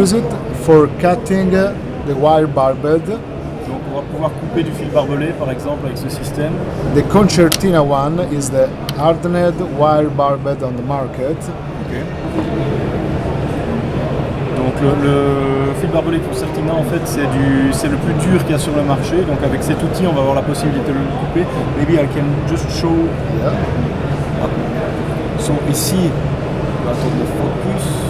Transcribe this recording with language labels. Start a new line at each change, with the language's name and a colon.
English: use it for cutting the wire barbed.
French: Donc on va pouvoir couper du fil barbelé par exemple avec ce système.
English: The Concertina one is the hardened wire barbed on the market.
French: Donc le fil barbelé Concertina en fait c'est le plus dur qu'il y a sur le marché. Donc avec cet outil on va avoir la possibilité de le couper.
English: Maybe I can just show. Yeah.
French: So, ici, on va attendre le focus.